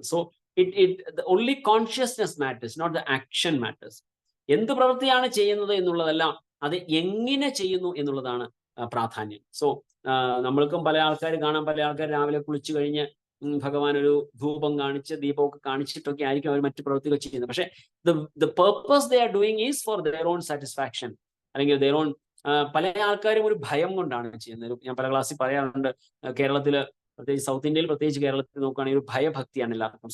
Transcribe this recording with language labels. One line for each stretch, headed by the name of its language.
English: So only consciousness matters, not the action matters.
Malayalam: എന്ത് പ്രവൃത്തിയാണ് ചെയ്യുന്നത് എന്നുള്ളതല്ല, അത് എങ്ങനെ ചെയ്യുന്നു എന്നുള്ളതാണ് പ്രാധാന്യം. സോ നമ്മൾക്കും പല ആൾക്കാർ കാണാം, പല ആൾക്കാർ രാവിലെ കുളിച്ചു കഴിഞ്ഞ് ഭഗവാൻ ഒരു ധൂപം കാണിച്ച് ദീപമൊക്കെ കാണിച്ചിട്ടൊക്കെ ആയിരിക്കും അവർ മറ്റു പ്രവൃത്തികൾ ചെയ്യുന്നത്.
English: പക്ഷെ the purpose they are doing is for their own satisfaction, അല്ലെങ്കിൽ their own.
Malayalam: പല ആൾക്കാരും ഒരു ഭയം കൊണ്ടാണ് ചെയ്യുന്നത്. ഞാൻ പല ക്ലാസ്സിൽ പറയാറുണ്ട്, കേരളത്തില് പ്രത്യേകിച്ച് സൗത്ത് ഇന്ത്യയിൽ, പ്രത്യേകിച്ച് കേരളത്തിൽ നോക്കുകയാണെങ്കിൽ ഒരു ഭയഭക്തിയാണ് എല്ലാവർക്കും.